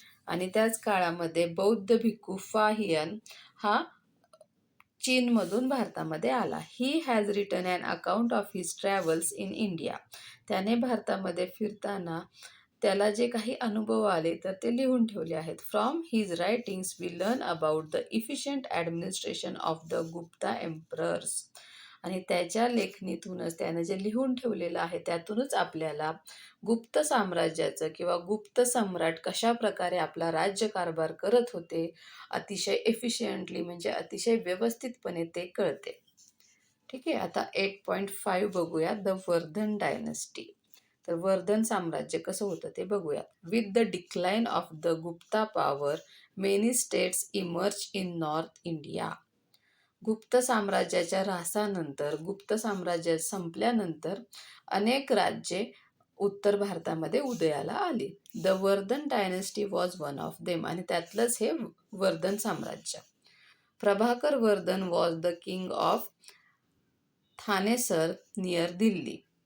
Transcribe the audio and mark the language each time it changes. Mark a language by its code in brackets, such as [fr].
[mr] आणि त्याच काळामध्ये बौद्ध भिक्खू फा हियन हा चीनमधून भारतामध्ये आला. [en] He has written an account of his travels in India. [mr] त्याने भारतामध्ये फिरताना त्याला जे काही अनुभव आले तर ते लिहून ठेवले आहेत. [en] From his writings we learn about the efficient administration of the Gupta emperors. [mr] आणि त्याच्या लेखणीतूनच त्याने जे लिहून ठेवलेलं आहे त्यातूनच आपल्याला गुप्त साम्राज्याचं किंवा गुप्त सम्राट कशा प्रकारे आपला राज्यकारभार करत होते अतिशय एफिशियंटली म्हणजे अतिशय व्यवस्थितपणे ते कळते. ठीक आहे. आता 8.5 बघूया, [en] The Vardhan dynasty. [mr] तर वर्धन साम्राज्य कसं होतं ते बघूया. [en] With the decline of the Gupta power many states emerge in north India. [mr] गुप्त साम्राज्याच्या ऱ्हासानंतर, गुप्त साम्राज्य संपल्यानंतर अनेक राज्ये उत्तर भारतामध्ये उदयाला आली. [en] The Vardhan dynasty was one of them. [mr] आणि त्यातलंच हे वर्धन साम्राज्य. [en] Prabhakar Vardhan was the king of Thanesar near Delhi.